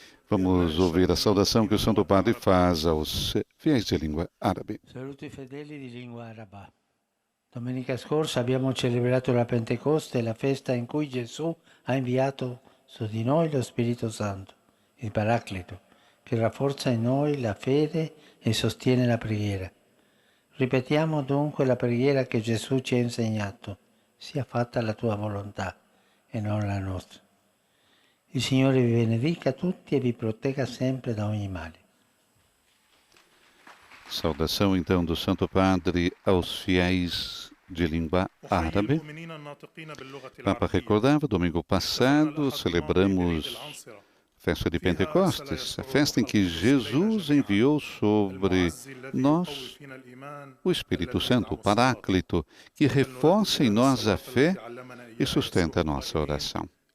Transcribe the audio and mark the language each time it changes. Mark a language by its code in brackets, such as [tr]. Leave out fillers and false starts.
[pt] Vamos ouvir a saudação que o Santo Padre faz aos fiéis de língua árabe. [it] Saluti fedeli di lingua araba. Domenica scorsa abbiamo celebrato la Pentecoste, la festa in cui Gesù ha inviato su di noi lo Spirito Santo, il Paracleto, che rafforza in noi la fede e sostiene la preghiera. Ripetiamo dunque la preghiera che Gesù ci ha insegnato: sia fatta la tua volontà e non la nostra. Il Signore vi benedica tutti e vi protegga sempre da ogni male. [pt] Saudação então do Santo Padre aos fiéis de língua árabe. O Papa recordava, domingo passado, celebramos a festa de Pentecostes, a festa em que Jesus enviou sobre nós o Espírito Santo, o Paráclito, que reforça em nós a fé e sustenta a nossa oração.